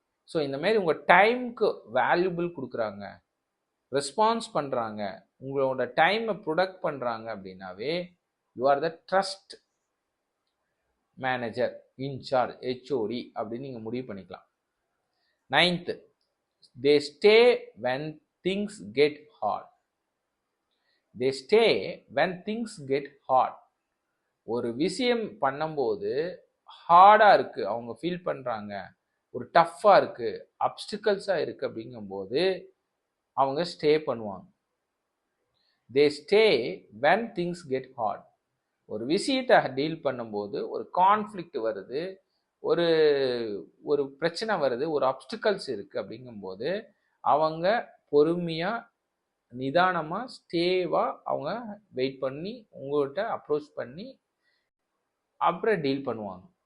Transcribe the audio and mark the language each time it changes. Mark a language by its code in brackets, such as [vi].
[ta] So இந்தமாரி உங்கள் டைமுக்கு வேல்யூபிள் கொடுக்குறாங்க, ரெஸ்பான்ஸ் பண்ணுறாங்க, உங்களோட டைமை ப்ரொடக்ட் பண்ணுறாங்க அப்படின்னாவே [en] you are the trust manager, [ta] incharge, HOD அப்படின்னு நீங்கள் முடிவு பண்ணிக்கலாம். [en] 9th, they stay when things get hard. They stay when things get hard. [ta] ஒரு விஷயம் பண்ணும்போது ஹார்டாக இருக்குது, அவங்க ஃபீல் பண்ணுறாங்க, ஒரு டஃப்பாக இருக்குது, அப்டிக்கல்ஸாக இருக்குது அப்படிங்கும்போது அவங்க ஸ்டே பண்ணுவாங்க. [en] They stay when things get hard. [ta] ஒரு விஷயத்தை டீல் பண்ணும்போது ஒரு கான்ஃப்ளிக்ட் வருது, ஒரு ஒரு பிரச்சனை வருது, ஒரு அப்டிக்கல்ஸ் இருக்குது அப்படிங்கும்போது அவங்க பொறுமையாக நிதானமாக ஸ்டேவாக அவங்க வெயிட் பண்ணி உங்கள்கிட்ட அப்ரோச் பண்ணி அப்புறம் டீல் பண்ணுவாங்க.